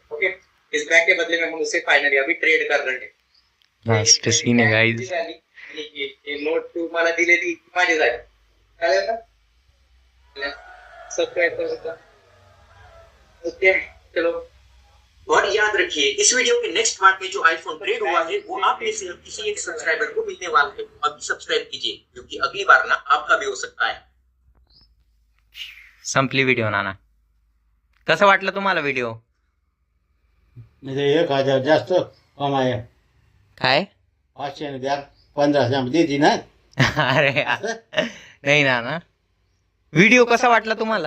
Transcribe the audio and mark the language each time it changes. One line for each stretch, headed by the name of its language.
Hindi: Okay, इस bag के बदले में हम उसे फाइनली अभी ट्रेड कर रहे हैं।
Marathi: लास्ट सीन आहे गाईज. हे नोट तुम्हाला दिलेली माझी जाईल, चालेल ना? सबस्क्राइब करा. ओके, चलो.
Hindi: और याद रखिए, इस वीडियो के नेक्स्ट पार्ट में जो आईफोन ट्रेड हुआ है वो आप में से किसी एक सब्सक्राइबर को मिलने वाला है. अभी सब्सक्राइब कीजिए, क्योंकि अगली बार ना आपका भी हो सकता है.
Marathi: संपली व्हिडिओ नाना. कसं वाटलं तुम्हाला व्हिडिओ? म्हणजे 1,000 जास्त कमाया. काय? 500 द्या, 1500 मध्ये ना. अरे यार. नाही नाना, व्हिडिओ कसा वाटला तुम्हाला?